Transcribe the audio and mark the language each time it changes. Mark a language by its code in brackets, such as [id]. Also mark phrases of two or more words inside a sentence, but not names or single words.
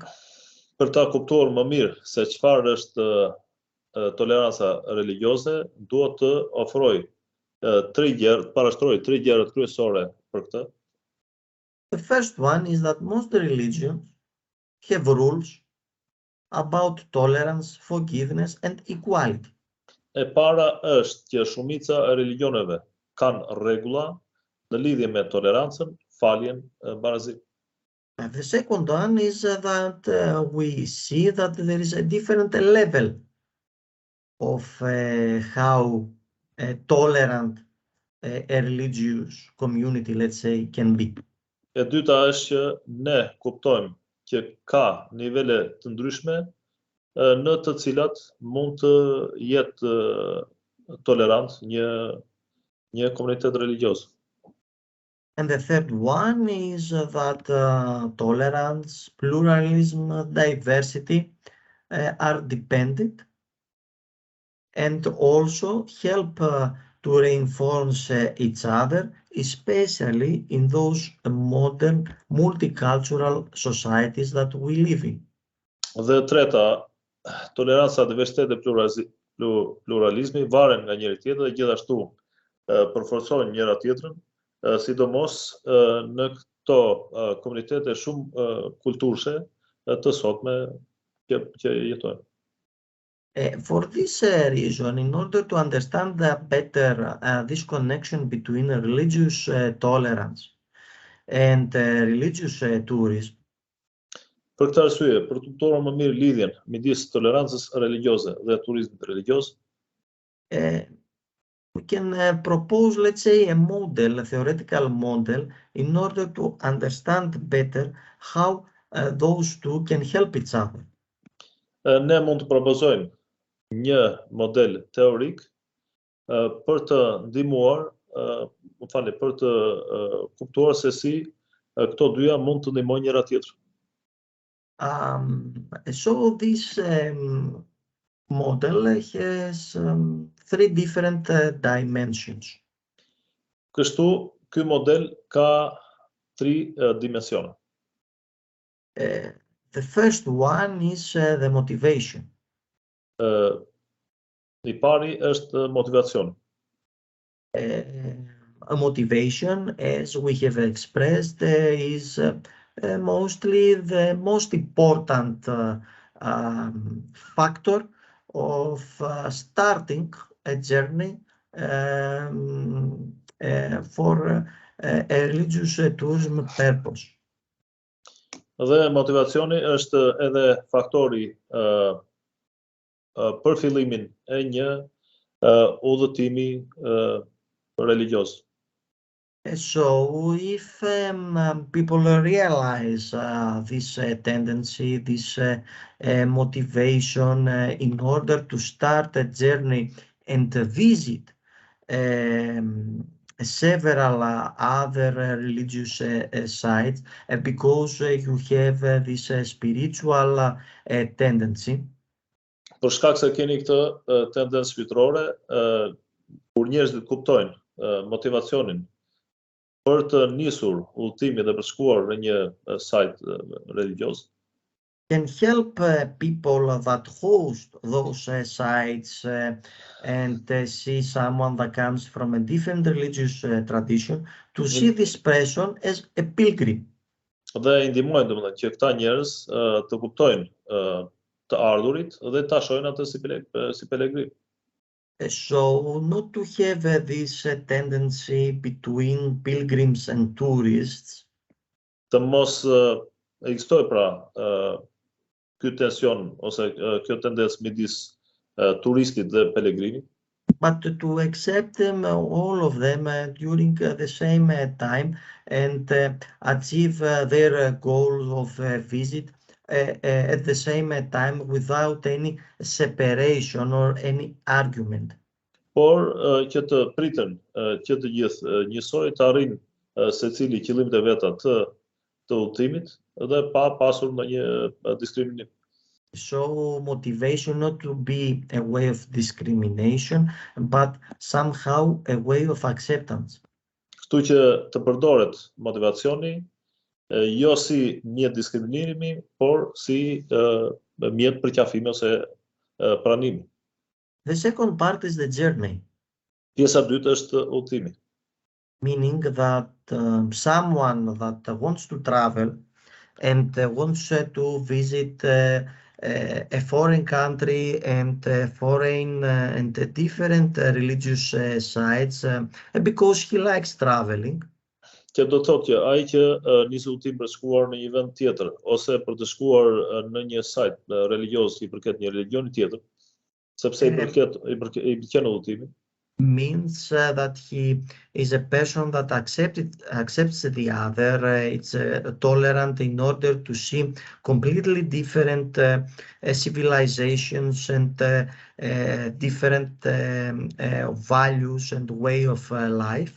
[sq] Për ta kuptuar më mirë se çfarë është toleranca religjioze, duhet të ofroj parashtroj tre gjërat kryesore për këtë. [en] The first one is that most religions have rules about tolerance, forgiveness, and equality. [sq] E para është që shumica e religioneve kanë rregulla në lidhje me tolerancën, faljen, barazinë. [en] The second one is that we see that there is a different level of how tolerant a religious community, let's say, can be. [sq] E dyta është që ne kuptojmë që ka nivele të ndryshme në të cilat mund të jetë tolerant një komunitet religioz. [en] And the third one is that tolerance, pluralism, diversity are dependent and also help to reinforce each other, especially in those modern multicultural societies that we live in. [sq] Dhe treta, toleranca, diversitet dhe pluralizmi varen nga njëri tjetri dhe gjithashtu përforcojnë njëra tjetrën, sidomos në këto komunitete shumë kulturshe të sotme që jetojnë. [en] For this reason, in order to understand better this connection between religious tolerance and religious tourism, [sq] Për këtë arsye, për të kuptuar më mirë lidhjen midis tolerancës religjioze dhe turizmit religioz, [en] we can propose, let's say, a model, a theoretical model, in order to understand better how those two can help each other. [sq] Ne mund të propozojmë një model teorik për të ndihmuar, për të kuptuar se si këto dyja mund të ndihmojnë njëra tjetrën. [en] So this model has three different dimensions. [sq] Kështu, ky model ka tri dimensione. [en] The first one is the motivation. [sq] I pari është motivacioni. [en] A motivation, as we have expressed, is mostly the most important factor of starting a journey for a religious tourism purpose. [sq] Dhe motivacioni është edhe faktori për fillimin e një udhëtimi religioz. [en] So if people realize this tendency, this motivation in order to start a journey and visit several other religious sites, because you have this spiritual tendency. [sq] Për shkak se keni këtë tendencë shpirtërore, kur njerëzit kuptojnë motivacionin për të nisur udhëtimin dhe për shkuar në një sajt religioz, [en] can help people that host those sites and see someone that comes from a different religious tradition to see this person as a pilgrim. [sq] Dhe i ndihmojnë domethënë që këta njerëz të kuptojnë të ardhurit dhe ta shohin atë si pelegrim. [en] So not to have this tendency between pilgrims and tourists. [sq] Të mos ekzistojë pra ky tension ose kjo tendencë midis turistit dhe pelegrinit. [en] But to accept them, all of them, during the same time and achieve their goal of visit at the same time without any separation or any argument. [sq] Por që të pritën që të gjithë njësoj të arrijnë secili qëllimet e veta të udhëtimit dhe pa pasur ndonjë diskriminim. [en] So motivation not to be a way of discrimination, but somehow a way of acceptance. [sq] Kështu që të përdoret motivacioni jo si mjet diskriminimi, por si mjet përqafimi ose pranimi. [en] The second part is the journey, [sq] Pjesa e dytë është udhëtimi. [en] meaning that someone that wants to travel and wants to visit a foreign country and foreign and different religious sites because he likes traveling. [sq] Që do të thotë që ai që nis udhëtim për të shkuar në një vend tjetër ose për të shkuar në një sajt religioz i përket një religioni tjetër, sepse i pëlqen udhëtimi, [en] Means that he is a person that accepts the other. It's tolerant in order to see completely different civilizations and different values and way of life.